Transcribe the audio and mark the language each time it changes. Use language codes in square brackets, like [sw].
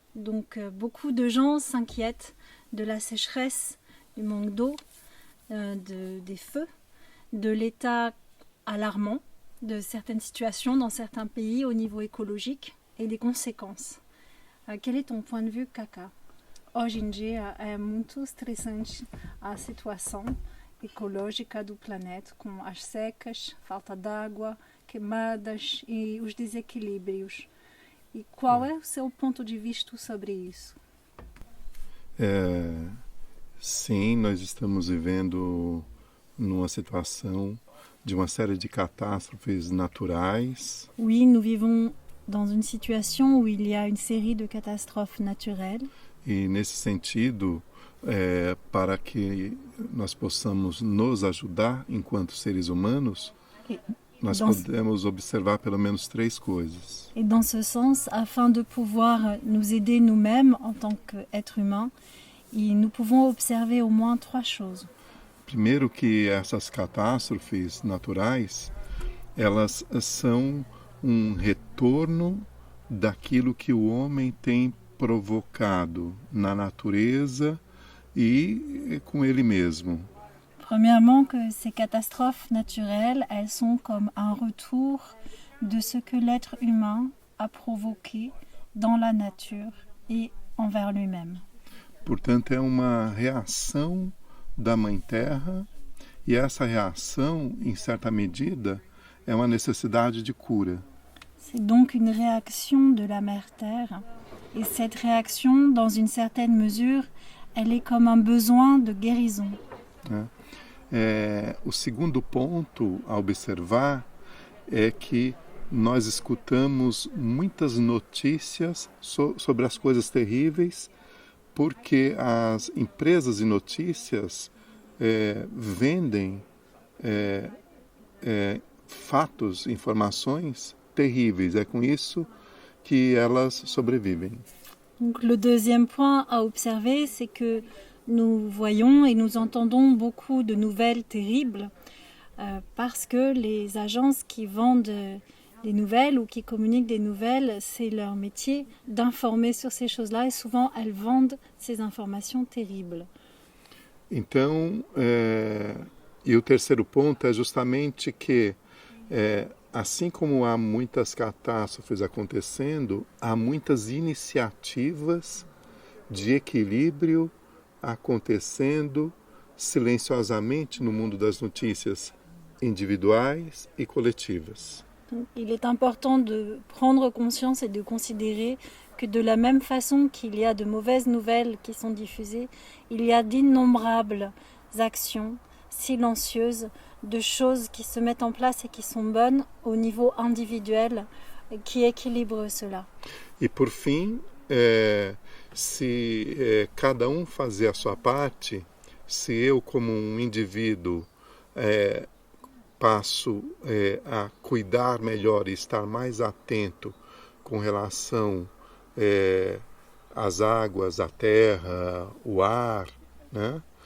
[fr] Donc beaucoup de gens s'inquiètent de la sécheresse, du manque d'eau, des feux, de l'état alarmant de certaines situations dans certains pays au niveau écologique et des conséquences. Quel est ton point de vue, Kaka? [pt] Hoje em dia é muito estressante a situação ecológica do planeta, com as secas, falta d'água, queimadas e os desequilíbrios. E qual é o seu ponto de vista sobre isso? Sim, nós estamos vivendo numa situação de uma série de catástrofes naturais. [fr] Oui, nous vivons dans une situation où il y a une série de catastrophes naturelles. [pt] E nesse sentido, para que nós possamos nos ajudar enquanto seres humanos, nós podemos observar pelo menos 3 coisas. [fr] Et dans ce sens, afin de pouvoir nous aider nous-mêmes en tant qu'êtres humains, nous pouvons observer au moins 3 choses. [pt] Primeiro que essas catástrofes naturais, elas são retorno daquilo que o homem tem provocado na natureza e com ele mesmo. [fr] Premièrement, que ces catastrophes naturelles, elles sont comme un retour de ce que l'être humain a provoqué dans la nature et envers lui-même. [pt] Portanto, é uma reação da Mãe Terra, e essa reação, em certa medida, é uma necessidade de cura. [fr] C'est donc une réaction de la Mère Terre, et cette réaction, dans une certaine mesure, elle est comme un besoin de guérison. [pt] O segundo ponto a observar é que nós escutamos muitas notícias sobre as coisas terríveis, porque as empresas de notícias vendem fatos, informações terríveis. É com isso que elas sobrevivem. [fr] Donc, le deuxième point à observer, c'est que nous voyons et nous entendons beaucoup de nouvelles terribles parce que les agences qui vendent des nouvelles ou qui communiquent des nouvelles, c'est leur métier d'informer sur ces choses-là et souvent elles vendent ces informations terribles. [pt] Então, e o terceiro ponto é justamente que, assim como há muitas catástrofes acontecendo, há muitas iniciativas de equilíbrio acontecendo silenciosamente no mundo das notícias individuais e coletivas. [fr] Donc, il est important de prendre conscience et de considérer que de la même façon qu'il y a de mauvaises nouvelles qui sont diffusées, il y a d'innombrables actions silencieuses, de choses qui se mettent en place et qui sont bonnes au niveau individuel, qui équilibrent cela. [pt] E por fim, se cada fazer a sua parte, se eu como indivíduo passo a cuidar melhor e estar mais atento com relação às águas, à terra, o ar, né?